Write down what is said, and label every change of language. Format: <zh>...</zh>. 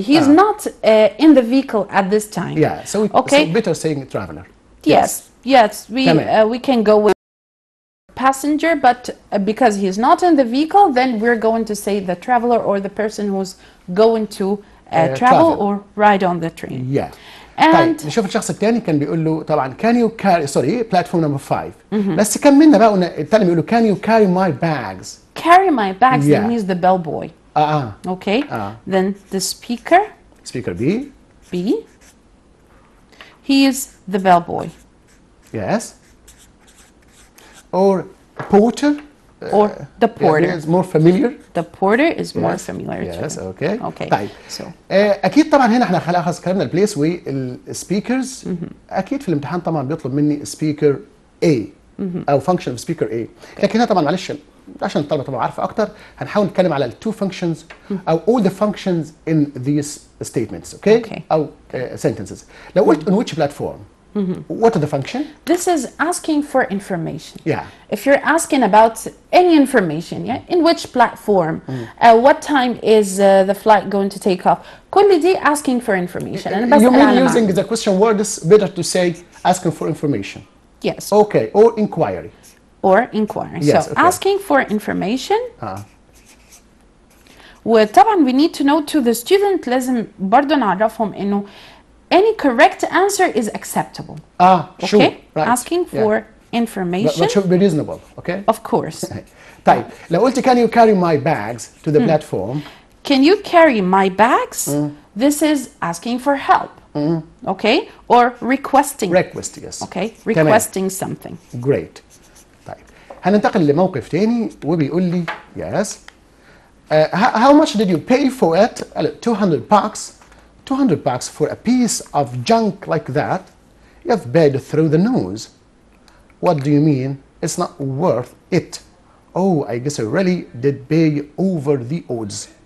<en>He is not in the vehicle at this time. Yeah. So better saying traveler. Yes. We can go with passenger, but because he's not in the vehicle, then we're going to say the traveler or the person who's going to travel or ride on the train. Yeah. And</en> <ar>طيب نشوف الشخص الثاني كان بيقول له طبعا</ar> <en>can you carry platform number 5</en> <ar>بس كملنا بقى الثاني بيقول له</ar> <en>can you carry my bags. Carry my bags. Yeah. Then he's the bellboy. Okay. Then the speaker. Speaker B. He is the bellboy. Yes. Or porter. Or the porter. Is more familiar. The porter is more familiar. Yes. Okay.</en> <ar>طيب.</ar> <en>So.</en> <ar>اكيد طبعا هنا احنا خلاص كلامنا البليس والسبيكرز. اكيد في الامتحان طبعا بيطلب مني سبيكر A او فانكشن اوف سبيكر A. لكن هنا طبعا معلش عشان الطلبه طبعا عارفه اكتر هنحاول نتكلم على التو فانكشنز او</ar> <en>all the functions in these statements. Okay.</en> <ar>او</ar> <en>sentences.</en> <ar>لو قلت</ar> <en>on which platform. What is the function? This is asking for information. Yeah. If you're asking about any information, in which platform, what time is the flight going to take off?</en> <ar>كل دي</ar> <en>asking for information. You mean using the question word is better to say asking for information. Yes. Okay. Or inquiry. Or inquiry. Yes, so okay. asking for information.</en> <ar>وطبعا</ar> <en>we need to know to the student</en> <ar>لازم برضه نعرفهم إنه</ar> <en>any correct answer is acceptable. Sure. Okay? Right. Asking for information. But should be reasonable. Okay. Of course.</en> <ar>طيب لو قلت</ar> <en>can you carry my bags to the platform? Can you carry my bags? This is asking for help. Okay? Or requesting. Request, yes. Okay? Requesting something. Great.</en> <ar>طيب هننتقل لموقف تاني وبيقول لي</ar> <en>yes. How much did you pay for it? $200. $200 for a piece of junk like that. You've paid through the nose. What do you mean? It's not worth it. Oh, I guess I really did pay over the odds.</en>